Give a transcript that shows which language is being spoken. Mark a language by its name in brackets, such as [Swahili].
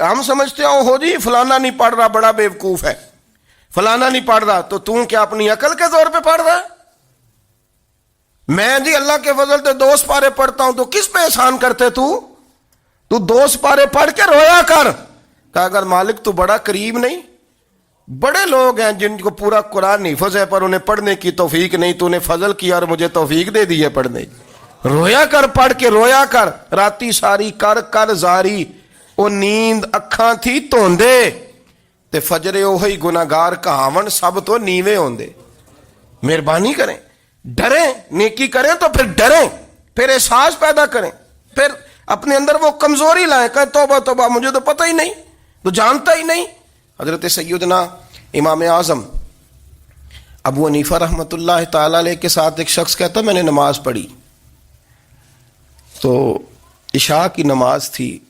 [Urdu] ہم سمجھتے ہیں ہو جی فلانا نہیں پڑھ رہا بڑا بیوقوف ہے، فلانا نہیں پڑھ رہا، تو کیا اپنی عقل کے زور پہ پڑھ رہا ہے؟ میں جی اللہ کے فضل سے 2 پارے پڑھتا ہوں، تو کس پہ احسان کرتے تو 2 پارے پڑھ کے رویا کر. کہا اگر مالک تو بڑا قریب نہیں، بڑے لوگ ہیں جن کو پورا قرآن حفظ ہے پر انہیں پڑھنے کی توفیق نہیں، تو نے فضل کیا اور مجھے توفیق دے دی ہے پڑھنے. رویا کر، پڑھ کے رویا کر. [Punjabi] راتی ساری کر کر زاری، او نیند اکھاں تھی توندے تے فجرے اوہی گناہگار کہاون سب تو نیوے ہوندے. [Urdu] مہربانی کریں، ڈریں، نیکی کریں تو پھر ڈریں، پھر احساس پیدا کریں، پھر اپنے اندر وہ کمزوری لائیں کہ توبہ توبہ مجھے تو پتہ ہی نہیں، تو جانتا ہی نہیں. حضرت سیدنا امام اعظم ابو حنیفہ رحمۃ اللہ تعالی علیہ کے ساتھ ایک شخص کہتا میں نے نماز پڑھی، تو عشاء کی نماز تھی.